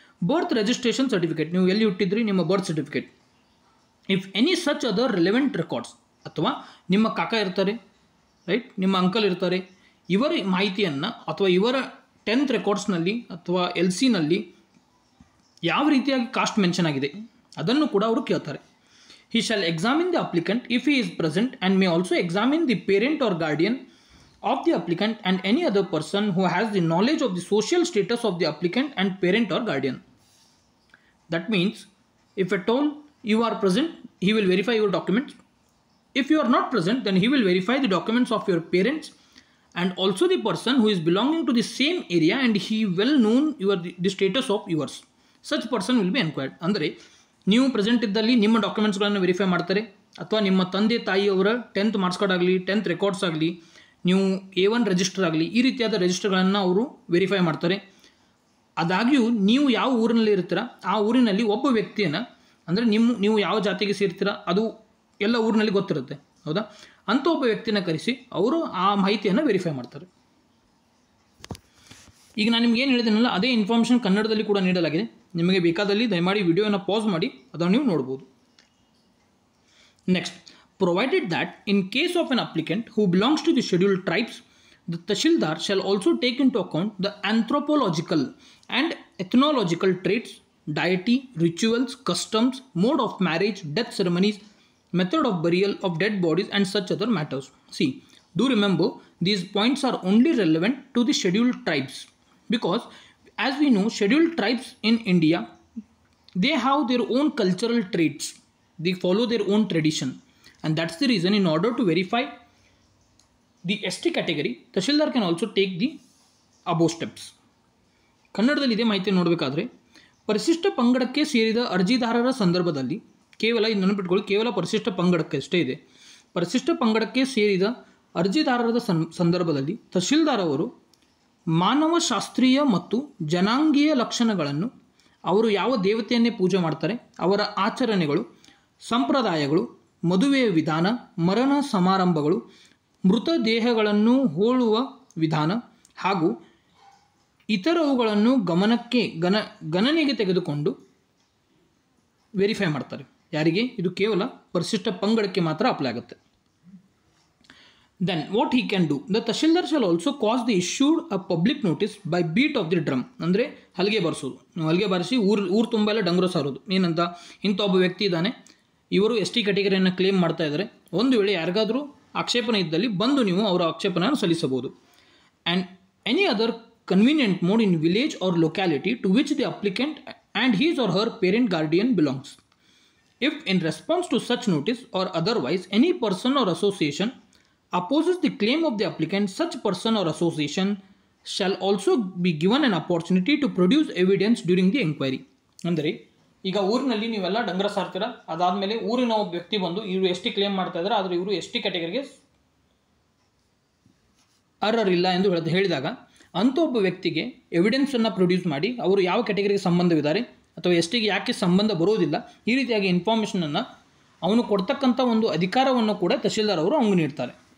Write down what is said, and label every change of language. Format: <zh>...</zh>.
<kn>ಬರ್ತ್ registration certificate, ನೀವು ಎಲ್ಲಿ ಹುಟ್ಟಿದ್ರಿ ನಿಮ್ಮ birth certificate.</kn> <en>if any such other relevant records,</en> <kn>ಅಥವಾ ನಿಮ್ಮ ಕಾಕ ಇರ್ತಾರೆ, ರೈಟ್, ನಿಮ್ಮ ಅಂಕಲ್ ಇರ್ತಾರೆ, ಇವರ ಮಾಹಿತಿಯನ್ನು ಅಥವಾ ಇವರ 10th ರೆಕಾರ್ಡ್ಸ್ನಲ್ಲಿ ಅಥವಾ LCನಲ್ಲಿ ಯಾವ ರೀತಿಯಾಗಿ ಕಾಸ್ಟ್ ಮೆನ್ಷನ್ ಆಗಿದೆ ಅದನ್ನು ಕೂಡ ಅವರು ಕೇಳ್ತಾರೆ.</kn> <en>He shall examine the applicant if he is present and may also examine the parent or guardian of the applicant and any other person who has the knowledge of the social status of the applicant and parent or guardian. That means if at all you are present, he will verify your documents. If you are not present, then he will verify the documents of your parents and also the person who is belonging to the same area and he well known the status of yours. Such person will be enquired.</en> <kn>ಅಂದರೆ ನೀವು present ಇದ್ದಲ್ಲಿ ನಿಮ್ಮ ಡಾಕ್ಯುಮೆಂಟ್ಸ್ಗಳನ್ನು verify ಮಾಡ್ತಾರೆ, ಅಥವಾ ನಿಮ್ಮ ತಂದೆ ತಾಯಿಯವರ 10th marks card ಆಗಲಿ, 10th records ಆಗಲಿ, ನೀವು A1 ರಿಜಿಸ್ಟರ್ ಆಗಲಿ, ಈ ರೀತಿಯಾದ ರಿಜಿಸ್ಟರ್ಗಳನ್ನು ಅವರು ವೆರಿಫೈ ಮಾಡ್ತಾರೆ. ಆದಾಗ್ಯೂ ನೀವು ಯಾವ ಊರಿನಲ್ಲಿ ಇರ್ತೀರ ಆ ಊರಿನಲ್ಲಿ ಒಬ್ಬ ವ್ಯಕ್ತಿಯನ್ನು, ಅಂದರೆ ನೀವು ಯಾವ ಜಾತಿಗೆ ಸೇರ್ತೀರ ಅದು ಎಲ್ಲ ಊರಿನಲ್ಲಿ ಗೊತ್ತಿರುತ್ತೆ, ಹೌದಾ, ಅಂಥ ಒಬ್ಬ ವ್ಯಕ್ತಿನ ಕರೆಸಿ ಅವರು ಆ ಮಾಹಿತಿಯನ್ನು ವೆರಿಫೈ ಮಾಡ್ತಾರೆ. ಈಗ ನಾನು ನಿಮ್ಗೆ ಏನು ಹೇಳಿದ್ದೀನಲ್ಲ ಅದೇ ಇನ್ಫಾರ್ಮೇಷನ್ ಕನ್ನಡದಲ್ಲಿ ಕೂಡ ನೀಡಲಾಗಿದೆ. ನಿಮಗೆ ಬೇಕಾದಲ್ಲಿ ದಯಮಾಡಿ ವಿಡಿಯೋನ ಪಾಸ್ ಮಾಡಿ ಅದನ್ನು ನೀವು ನೋಡ್ಬೋದು.</kn> <en>Next, provided that in case of an applicant who belongs to the scheduled tribes, the Tahshildar shall also take into account the anthropological and ethnological traits, deity, rituals, customs, mode of marriage, death ceremonies, method of burial of dead bodies and such other matters. See, do remember these points are only relevant to the scheduled tribes, because as we know scheduled tribes in India, they have their own cultural traits, they follow their own tradition, and that's the reason in order to verify the ST category, Tahshildar can also take the above steps.</en> <kn>ಕನ್ನಡದಲ್ಲಿ ಇದೇ ಮಾಹಿತಿ ನೋಡಬೇಕಾದ್ರೆ ಪರಿಶಿಷ್ಟ ಪಂಗಡಕ್ಕೆ ಸೇರಿದ ಅರ್ಜಿದಾರರ ಸಂದರ್ಭದಲ್ಲಿ ಕೇವಲ ಇದು ನೆನಪಿಟ್ಕೊಳ್ಳಿ, ಕೇವಲ ಪರಿಶಿಷ್ಟ ಪಂಗಡಕ್ಕೆ ಅಷ್ಟೇ ಇದೆ. ಪರಿಶಿಷ್ಟ ಪಂಗಡಕ್ಕೆ ಸೇರಿದ ಅರ್ಜಿದಾರರ ಸಂದರ್ಭದಲ್ಲಿ ತಹಶೀಲ್ದಾರ್ ಅವರು ಮಾನವಶಾಸ್ತ್ರೀಯ ಮತ್ತು ಜನಾಂಗೀಯ ಲಕ್ಷಣಗಳನ್ನು, ಅವರು ಯಾವ ದೇವತೆಯನ್ನೇ ಪೂಜೆ ಮಾಡ್ತಾರೆ, ಅವರ ಆಚರಣೆಗಳು, ಸಂಪ್ರದಾಯಗಳು, ಮದುವೆಯ ವಿಧಾನ, ಮರಣ ಸಮಾರಂಭಗಳು, ಮೃತದೇಹಗಳನ್ನು ಹೋಲುವ ವಿಧಾನ ಹಾಗೂ ಇತರವುಗಳನ್ನು ಗಣನೆಗೆ ತೆಗೆದುಕೊಂಡು ವೆರಿಫೈ ಮಾಡ್ತಾರೆ. ಯಾರಿಗೆ? ಇದು ಕೇವಲ ಪರಿಶಿಷ್ಟ ಪಂಗಡಕ್ಕೆ ಮಾತ್ರ ಅಪ್ಲೈ ಆಗುತ್ತೆ.</kn> <en>Then what he can do, the Tahsildar shall also cause the issued a public notice by beat of the drum.</en> <kn>ಅಂದರೆ ಹಲಗೆ ಬಾರಿಸೋದು, ಹಲಗೆ ಬಾರಿಸಿ ಊರು ತುಂಬ ಎಲ್ಲ ಡಂಗುರ ಸಾರೋದು. ಏನಂತ, ಇಂಥ ಒಬ್ಬ ವ್ಯಕ್ತಿ ಇದ್ದಾನೆ, ಇವರು ST ಕ್ಯಾಟಗರಿಯನ್ನು ಕ್ಲೇಮ್ ಮಾಡ್ತಾ ಇದ್ದಾರೆ, ಒಂದು ವೇಳೆ ಯಾರಿಗಾದರೂ ಆಕ್ಷೇಪಣೆ ಇದ್ದಲ್ಲಿ ಬಂದು ನೀವು ಅವರ ಆಕ್ಷೇಪಣೆಯನ್ನು ಸಲ್ಲಿಸಬಹುದು.</kn> <en>And any other convenient mode in village or locality to which the applicant and his or her parent guardian belongs. If in response to such notice or otherwise any person or association opposes the claim of the applicant, such person or association shall also be given an opportunity to produce evidence during the inquiry.</en> <kn>ಅಂದರೆ ಈಗ ಊರಿನಲ್ಲಿ ನೀವೆಲ್ಲ ಡಂಗರ ಸಾರ್ತೀರ, ಅದಾದಮೇಲೆ ಊರಿನ ಒಬ್ಬ ವ್ಯಕ್ತಿ ಬಂದು ಇವರು ST ಕ್ಲೇಮ್ ಮಾಡ್ತಾ ಇದ್ದಾರೆ, ಆದರೆ ಇವರು ST ಕ್ಯಾಟಗರಿಗೆ ಅರ್ಹರಿಲ್ಲ ಎಂದು ಹೇಳಿದಾಗ ಅಂಥ ಒಬ್ಬ ವ್ಯಕ್ತಿಗೆ ಎವಿಡೆನ್ಸನ್ನು ಪ್ರೊಡ್ಯೂಸ್ ಮಾಡಿ ಅವರು ಯಾವ ಕ್ಯಾಟಗರಿಗೆ ಸಂಬಂಧವಿದ್ದಾರೆ ಅಥವಾ STಗೆ ಯಾಕೆ ಸಂಬಂಧ ಬರೋದಿಲ್ಲ, ಈ ರೀತಿಯಾಗಿ ಇನ್ಫಾರ್ಮೇಷನನ್ನು ಅವನು ಕೊಡ್ತಕ್ಕಂಥ ಒಂದು ಅಧಿಕಾರವನ್ನು ಕೂಡ ತಹಶೀಲ್ದಾರ್ ಅವರು ಅವನಿಗೆ ನೀಡ್ತಾರೆ.</kn>